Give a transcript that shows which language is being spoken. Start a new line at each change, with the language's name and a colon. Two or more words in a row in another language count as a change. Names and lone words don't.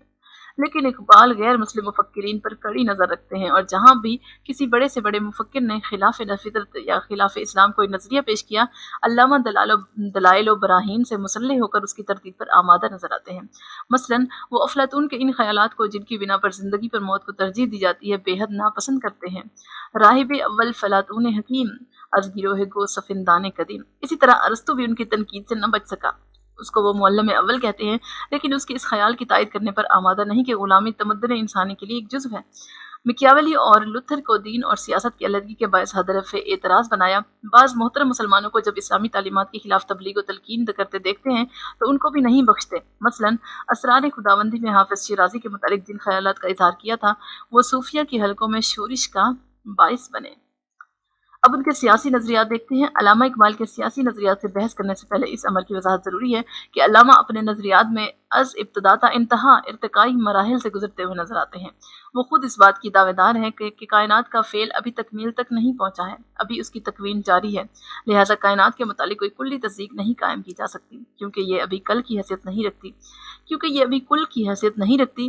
Urdu: لیکن اقبال غیر مسلم مفکرین پر کڑی نظر رکھتے ہیں، اور جہاں بھی کسی بڑے سے بڑے مفکر نے خلاف فطرت یا خلاف اسلام کوئی نظریہ پیش کیا، علامہ دلائل و براہین سے مسلح ہو کر اس کی تردید پر آمادہ نظر آتے ہیں۔ مثلاً وہ افلاطون کے ان خیالات کو جن کی بنا پر زندگی پر موت کو ترجیح دی جاتی ہے بے حد ناپسند کرتے ہیں۔
Persian: راہب اول فلاطون حکیم از گروہ گو سفندان قدیم۔
Urdu: اسی طرح ارسطو بھی ان کی تنقید سے نہ بچ سکا، اس کو وہ معلم اول کہتے ہیں، لیکن اس کے اس خیال کی تائید کرنے پر آمادہ نہیں کہ غلامی تمدن انسانی کے لیے ایک جزو ہے۔ مکیاولی اور لوتھر کو دین اور سیاست کی علیحدگی کے باعث ہدف اعتراض بنایا۔ بعض محترم مسلمانوں کو جب اسلامی تعلیمات کے خلاف تبلیغ و تلقین کرتے دیکھتے ہیں تو ان کو بھی نہیں بخشتے۔ مثلاً اسرار خداوندی میں حافظ شیرازی کے متعلق جن خیالات کا اظہار کیا تھا وہ صوفیہ کے حلقوں میں شورش کا باعث بنے۔ اب ان کے سیاسی نظریات دیکھتے ہیں۔ علامہ اقبال کے سیاسی نظریات سے بحث کرنے سے پہلے اس امر کی وضاحت ضروری ہے کہ علامہ اپنے نظریات میں از ابتدا تا انتہا ارتقائی مراحل سے گزرتے ہوئے نظر آتے ہیں۔ وہ خود اس بات کی دعوے دار ہیں کہ کائنات کا فعل ابھی تکمیل تک نہیں پہنچا ہے، ابھی اس کی تکوین جاری ہے، لہٰذا کائنات کے متعلق کوئی کلی تصدیق نہیں قائم کی جا سکتی کیونکہ یہ ابھی کل کی حیثیت نہیں رکھتی۔